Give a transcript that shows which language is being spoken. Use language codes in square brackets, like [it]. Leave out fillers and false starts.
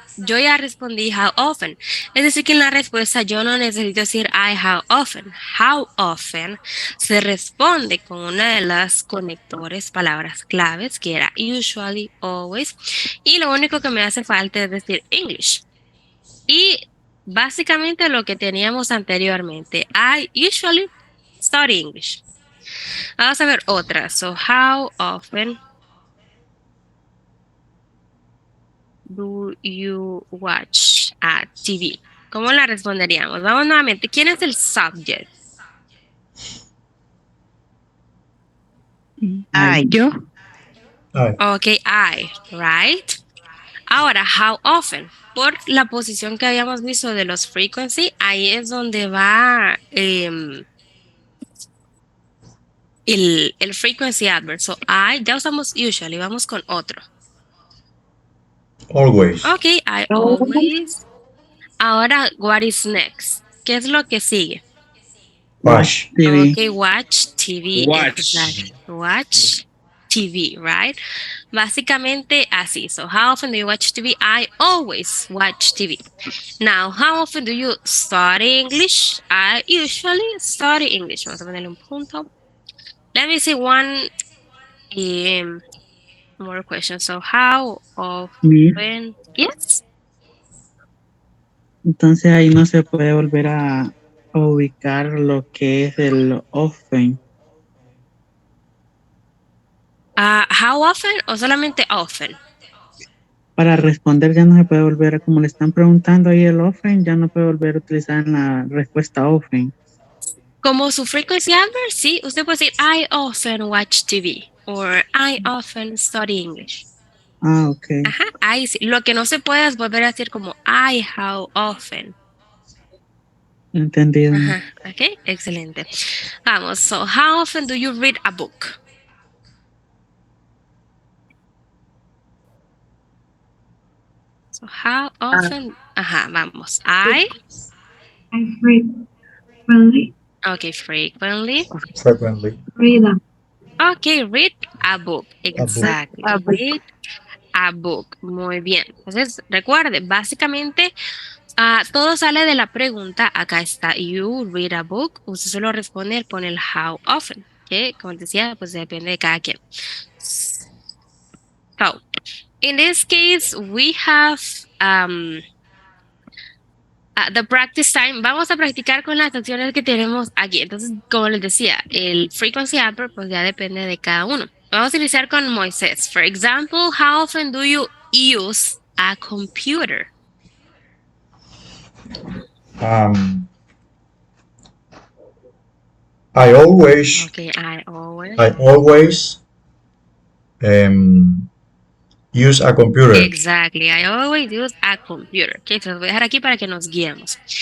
[es] yo ya respondí how often. Es decir, que en la respuesta yo no necesito decir [en] I how often. [es] How often se responde con una de las conectores, palabras claves, que era usually, always. Y lo único que me hace falta es decir English. Y básicamente lo que teníamos anteriormente. [en] I usually study English. [es] Vamos a ver otra. [en] So, how often do you watch TV? [es] ¿Cómo la responderíamos? Vamos nuevamente. ¿Quién es el subject? [en] I. [es] Yo. [en] I. Ok, I, right? Ahora, how often? [es] Por la posición que habíamos visto de los frequency, ahí es donde va el frequency adverb. So, I, ya usamos usually, vamos con otro. [en] Always. Ok, I always. Ahora, what is next? [es] ¿Qué es lo que sigue? [en] Watch. TV. Okay, watch TV. Watch. Exactly. Watch TV, right? Básicamente así. So, how often do you watch TV? I always watch TV. Now, how often do you study English? I usually study English. [es] Vamos a ponerle un punto. [en] Let me see one more question. So, how often? Yes. [es] Entonces ahí no se puede volver a ubicar lo que es el often. [en] How often o solamente often? [es] Para responder ya no se puede volver a, como le están preguntando ahí el often, ya no puede volver a utilizar la respuesta often. Como su frequency adverb, sí, usted puede decir [en] I often watch TV or I often study English. [es] Ah, ok. Ajá, ahí sí. Lo que no se puede es volver a decir como [en] I how often. [es] Entendido. Ajá, ok, excelente. [en] Vamos, so how often do you read a book? So how often, ajá, vamos. I frequently Okay, frequently. Frequently. read a Okay, read a book. Exactly. A book. Read a book. [es] Muy bien. Entonces, recuerde, básicamente todo sale de la pregunta. Acá está, [en] you read a book. [es] Usted solo responde, pone el how often. Que, como decía, pues depende de cada quien. [en] So, in this case, we have the practice time. [es] Vamos a practicar con las acciones que tenemos aquí. Entonces, como les decía, el frequency adverb pues ya depende de cada uno. Vamos a iniciar con Moisés. [en] For example, how often do you use a computer? I always Okay, I always. Use a computer. Exactly, I always use a computer. [es] Okay, se los voy a dejar aquí para que nos guiemos.